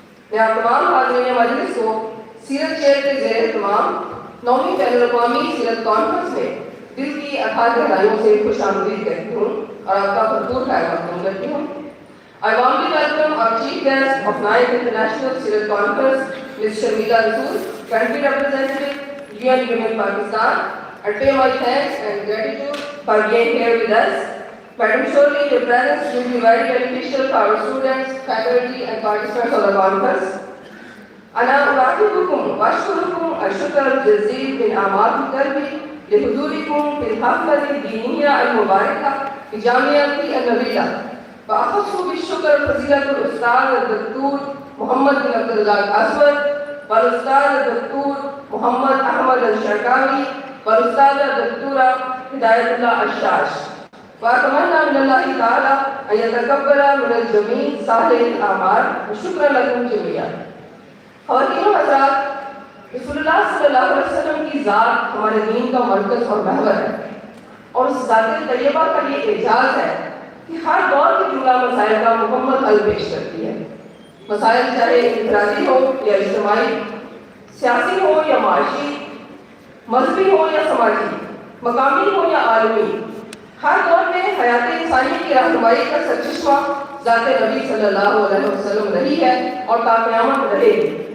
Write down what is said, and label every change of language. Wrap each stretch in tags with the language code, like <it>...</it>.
<ur>میں آپ تمام حاضرین مجلس کو سیرت چیئر کے زیر اہتمام 9ویں بین الاقوامی سیرت کانفرنس میں دل کی اتھاہ گہرائیوں سے خوش آمدید کہتی ہوں اور آپ کا بھرپور خیر مقدم کرتی ہوں۔</ur> <en>I warmly welcome our chief guest of 9th International Sirat Conference, Ms. Shamila Rasool, country representative, UN Women Pakistan, and pay my thanks and gratitude for being here with us. Madam, surely your presence will be very beneficial for our students, faculty, and participants of the conference.</en> <ar>أنا أرحبكم وأشكركم الشكر الجزيل من أعماق قلبي لحضوركم في الحفلة الدينية المباركة بجامعة النبيلة، وأخص بالشكر فضيلة الأستاذ الدكتور محمد بن عبد الله الأسود والأستاذ الدكتور محمد أحمد الشرقاوي والأستاذة الدكتورة هداية الله الشاش، وأتمنى من الله تعالى أن يتقبل من الجميع صالح الأعمال، وشكرا لكم جميعا.</ar> <ur>خواتین و حضرات، رسول اللہ صلی اللہ علیہ وسلم کی ذات ہمارے دین کا مرکز اور محور ہے، اور اس ذات طیبہ کا یہ اعجاز ہے کہ ہر دور کے جملہ مسائل کا مکمل حل پیش کرتی ہے. مسائل چاہے انفرادی ہو یا اجتماعی، سیاسی ہو یا معاشی، مذہبی ہو یا سماجی، مقامی ہو یا عالمی، ہر دور میں حیات انسانی کی رہنمائی کا سرچشمہ ذات نبی صلی اللہ علیہ وسلم رہی ہے اور تا قیامت رہے گی.</ur>